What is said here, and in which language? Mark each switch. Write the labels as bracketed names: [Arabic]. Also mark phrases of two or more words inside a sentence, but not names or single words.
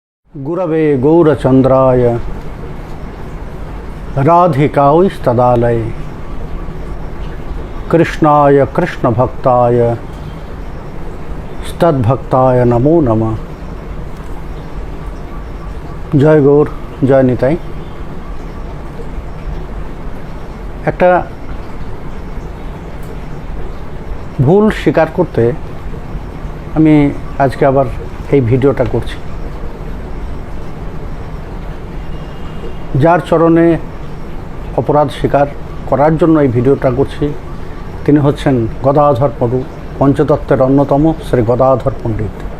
[Sanskrit] गुरवे गौरचंद्राय राधिकायै कृष्णाय कृष्णभक्ताय स्तद्भक्ताय नमो नमः। जय गौर, जय निताई। [Bangla] একটা ভুল স্বীকার করতে আমি আজকে আবার এই ভিডিওটা করছি। যার চরণে অপরাধ স্বীকার করার জন্য এই ভিডিওটা করছি তিনি হচ্ছেন গদাধর প্রভু, পঞ্চতত্ত্বের অন্যতম শ্রী গদাধর পণ্ডিত।